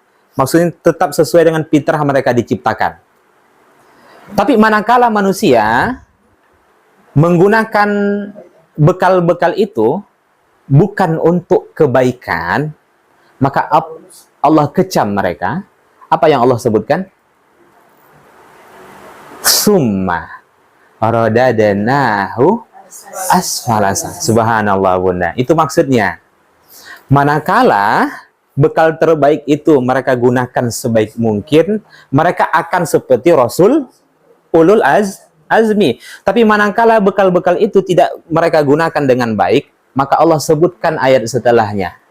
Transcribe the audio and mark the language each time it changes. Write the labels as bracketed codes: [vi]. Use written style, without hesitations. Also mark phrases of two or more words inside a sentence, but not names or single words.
[id] Maksudnya tetap sesuai dengan fitrah mereka diciptakan. Tapi manakala manusia menggunakan bekal-bekal itu bukan untuk kebaikan, maka Allah kecam mereka. Apa yang Allah sebutkan? [ar] ثم رددناه أسفل. [id] Subhanallah bunda. Itu maksudnya. Manakala bekal terbaik itu mereka gunakan sebaik mungkin, mereka akan seperti Rasul Ulul Azmi. Tapi manakala bekal-bekal itu tidak mereka gunakan dengan baik, maka Allah sebutkan ayat setelahnya.